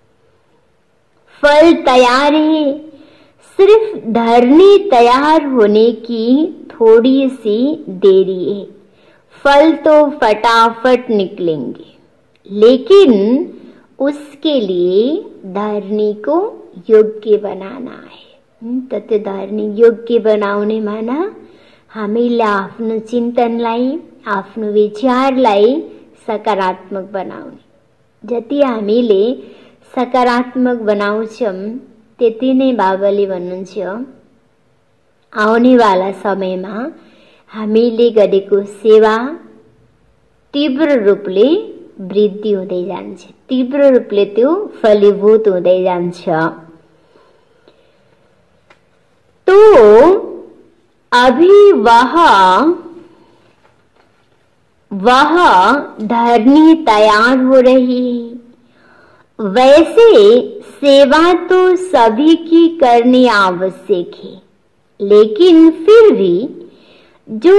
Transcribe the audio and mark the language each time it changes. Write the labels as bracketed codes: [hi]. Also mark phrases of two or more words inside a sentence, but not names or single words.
[hi] फल तैयार है, सिर्फ धरनी तैयार होने की थोड़ी सी देरी है। फल तो फटाफट निकलेंगे, लेकिन उसके लिए धरनी को योग्य बनाना है। [ne] त्यो धरनी योग्य बनाउने माना हामीले आफ्नो चिन्तनलाई आफ्नो विचारलाई सकारात्मक बनाउने। जति हामीले सकारात्मक बनाउँछौं त्यति नै बाबाले भन्नुहुन्छ आउनेवाला समयमा हामीले गरेको सेवा तीव्र रूपले वृद्धि हुँदै जान्छ, तीव्र रूपले त्यो फलीभूत हुँदै जान्छ। [hi] तो अभी वह धरनी तैयार हो रही है। वैसे सेवा तो सभी की करनी आवश्यक है, लेकिन फिर भी जो